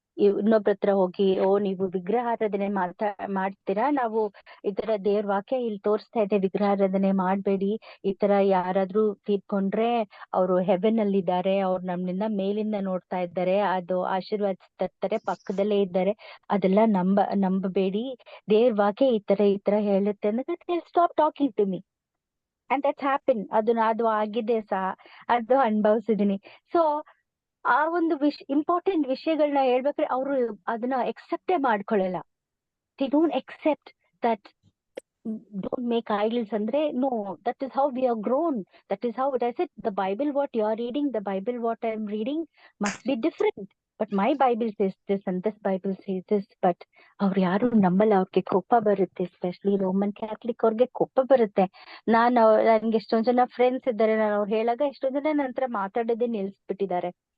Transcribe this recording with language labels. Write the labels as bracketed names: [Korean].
[Kannada] ಇನ್ನೊಬ್ರ ಹತ್ರ ಹೋಗಿ ನೀವು ವಿಗ್ರಹಾರಾಧನೆ ಮಾಡ್ತೀರಾ, ನಾವು ಈ ತರ ದೇವ್ರ ವಾಕ್ಯ ಇಲ್ಲಿ ತೋರಿಸ್ತಾ ಇದೆ, ವಿಗ್ರಹಾರಾಧನೆ ಮಾಡ್ಬೇಡಿ, ಈ ತರ ಯಾರಾದ್ರೂ ತೀರ್ಕೊಂಡ್ರೆ ಅವರು ಹೆವೆನ್ ಅಲ್ಲಿ ಇದ್ದಾರೆ, ಅವ್ರು ನಮ್ನಿಂದ ಮೇಲಿಂದ ನೋಡ್ತಾ ಇದ್ದಾರೆ, ಅದು ಆಶೀರ್ವಾದಿಸ್ತಾರೆ, ಪಕ್ಕದಲ್ಲೇ ಇದ್ದಾರೆ, ಅದೆಲ್ಲ ನಂಬಬೇಡಿ, ದೇವ್ರ ವಾಕ್ಯ ಈ ತರ ಹೇಳುತ್ತೆ ಅಂದ್ರೆ [English] Stop talking to me. And that's happen. [Kannada] ಅದು ಆಗಿದೆ ಸಹ, ಅದು ಅನುಭವಿಸಿದೀನಿ. ಸೊ ಆ ಒಂದು ಇಂಪಾರ್ಟೆಂಟ್ ವಿಷಯಗಳನ್ನ ಹೇಳ್ಬೇಕ್ರೆ ಅವರು ಅದನ್ನ ಎಕ್ಸೆಪ್ಟೇ ಮಾಡ್ಕೊಳ್ಳಲ್ಲ. [English] They don't accept that don't make idols andre. No, that is how we are grown, that is how it is. The Bible what you are reading, the Bible what I am reading must be different, but my Bible says this and this Bible says this. [Kannada] But ಅವ್ರು ಯಾರು ನಮ್ಮಲ್ಲ, ಅವ್ರಿಗೆ ಕೋಪ ಬರುತ್ತೆ, especially Roman Catholic ಅವ್ರಿಗೆ ಕೋಪ ಬರುತ್ತೆ. ನನ್ಗೆ ಎಷ್ಟೊಂದ್ ಜನ ಫ್ರೆಂಡ್ಸ್ ಇದ್ದಾರೆ, ನಾನು ಅವ್ರು ಹೇಳಾಗ ಎಷ್ಟೊಂದ್ ಜನ ನಂತರ ಮಾತಾಡೋದೇ ನಿಲ್ಸ್ಬಿಟ್ಟಿದ್ದಾರೆ.